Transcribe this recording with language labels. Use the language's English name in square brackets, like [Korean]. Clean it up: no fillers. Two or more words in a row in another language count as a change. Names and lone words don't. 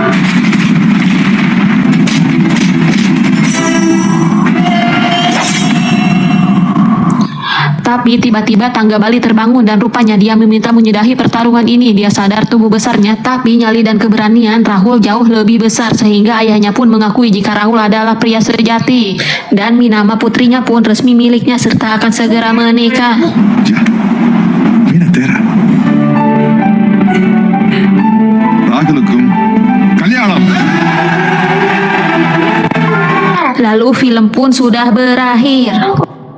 [Indonesian] Tapi tiba-tiba Tangga Bali terbangun dan rupanya dia meminta menyudahi pertarungan ini. Dia sadar tubuh besarnya, tapi nyali dan keberanian Rahul jauh lebih besar sehingga ayahnya pun mengakui jika Rahul adalah pria sejati. Dan Minama putrinya pun resmi miliknya serta akan segera menikah. [Hindi] जा मीना तेरा रागलुकुम कल्याणम. [Indonesian] Lalu film pun sudah berakhir.